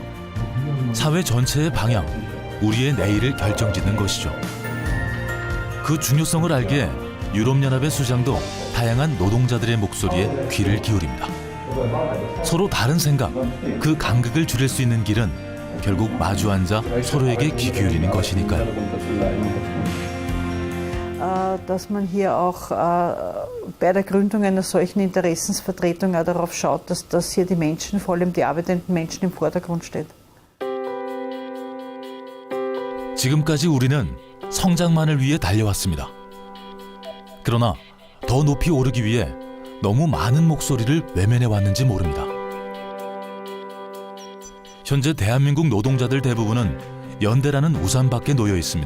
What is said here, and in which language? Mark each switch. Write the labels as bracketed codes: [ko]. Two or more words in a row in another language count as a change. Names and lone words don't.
[ko] 사회 전체의 방향, 우리의 내일을 결정짓는 것이죠. 그 중요성을 알기에 유럽연합의 수장도 다양한 노동자들의 목소리에 귀를 기울입니다. 서로 다른 생각, 그 간극을 줄일 수 있는 길은 결국 마주 앉아 서로에게 귀 기울이는 것이니까요. [de] Dass man hier auch bei der Gründung einer solchen Interessensvertretung auch darauf schaut, dass hier die Menschen, vor allem die arbeitenden Menschen, im Vordergrund steht. [ko] 지금까지 우리는 성장만을 위해 달려왔습니다. 그러나 더 높이 오르기 위해 너무 많은 목소리를 외면해 왔는지 모릅니다. 현재 대한민국 노동자들 대부분은 연대라는 우산 밖에 놓여 있습니다.